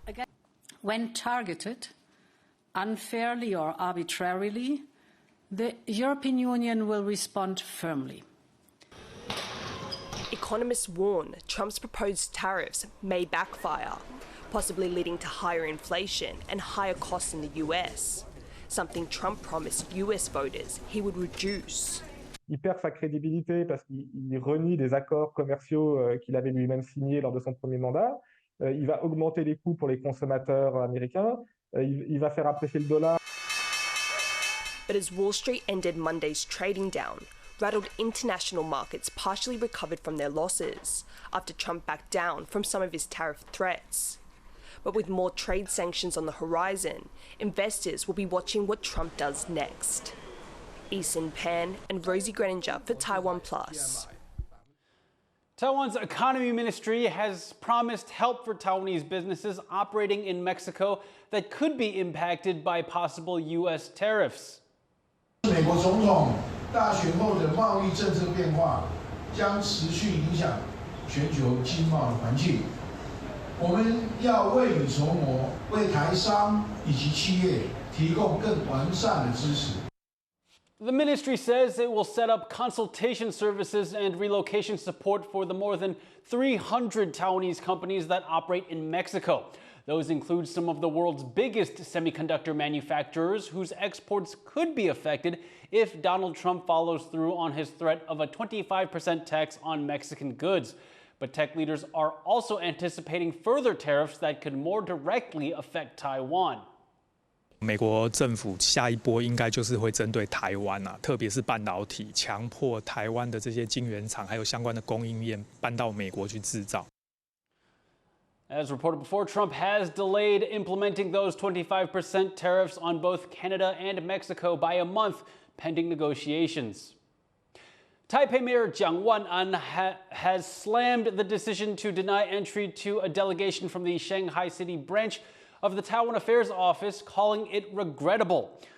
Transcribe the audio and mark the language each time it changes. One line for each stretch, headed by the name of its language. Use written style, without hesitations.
English: And again, when targeted, unfairly or arbitrarily, the European Union will respond firmly. Economists warn Trump's proposed tariffs may backfire, possibly leading to higher inflation and higher costs in the US, something Trump promised US voters he would reduce.
French: Il perd sa crédibilité parce qu'il renie des accords commerciaux qu'il avait lui-même signés lors de son premier mandat. Il va augmenter les coûts pour les consommateurs américains. Il va faire apprécier le dollar.
English: But as Wall Street ended Monday's trading down, rattled international markets partially recovered from their losses after Trump backed down from some of his tariff threats. But with more trade sanctions on the horizon, investors will be watching what Trump does next. Eason Pan and Rosie Greninger for TaiwanPlus. Taiwan's economy ministry has promised help for Taiwanese businesses operating in Mexico that could be impacted by possible U.S. tariffs.
Chinese: 美国总统大选后的贸易政策变化将持续影响全球经贸的环境。我们要未雨绸缪，为台商以及企业提供更完善的支持。
English: The ministry says it will set up consultation services and relocation support for the more than 300 Taiwanese companies that operate in Mexico. Those include some of the world's biggest semiconductor manufacturers whose exports could be affected if Donald Trump follows through on his threat of a 25% tax on Mexican goods. But tech leaders are also anticipating further tariffs that could more directly affect Taiwan.
Chinese: 美国政府下一波应该就是会针对台湾啊，特别是半导体，强迫台湾的这些晶圆厂还有相关的供应链搬到美国去制造。
English: As reported before, Trump has delayed implementing those 25% tariffs on both Canada and Mexico by a month, pending negotiations. Taipei Mayor Jiang Wan'an has slammed the decision to deny entry to a delegation from the Shanghai City branch of the Taiwan Affairs Office, calling it regrettable.